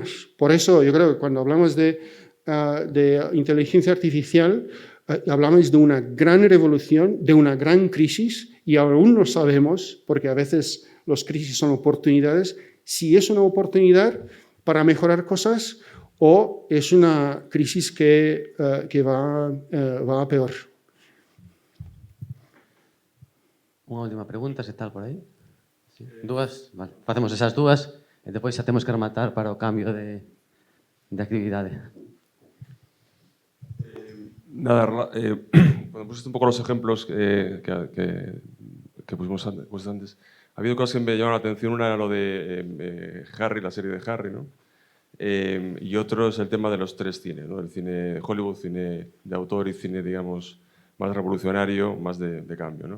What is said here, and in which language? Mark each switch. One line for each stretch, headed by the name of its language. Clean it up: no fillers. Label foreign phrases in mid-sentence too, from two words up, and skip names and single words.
Spanish: Por eso yo creo que cuando hablamos de inteligencia artificial, hablamos de una gran revolución, de una gran crisis, y aún no sabemos, porque a veces las crisis son oportunidades, si es una oportunidad para mejorar cosas o es una crisis que va a peor.
Galician: Unha última pregunta, se tal por aí. Sí. Dúas? Vale. Facemos esas dúas e depois xa temos que rematar para o cambio de actividade.
Spanish: Nada, pusiste un poco los ejemplos que pusimos antes. Ha habido cosas que me llamaron la atención. Una era lo de Harry, la serie de Harry, ¿no? Y otro es el tema de los tres cines, ¿no? El cine de Hollywood, cine de autor y cine, digamos, más revolucionario, más de cambio, ¿no?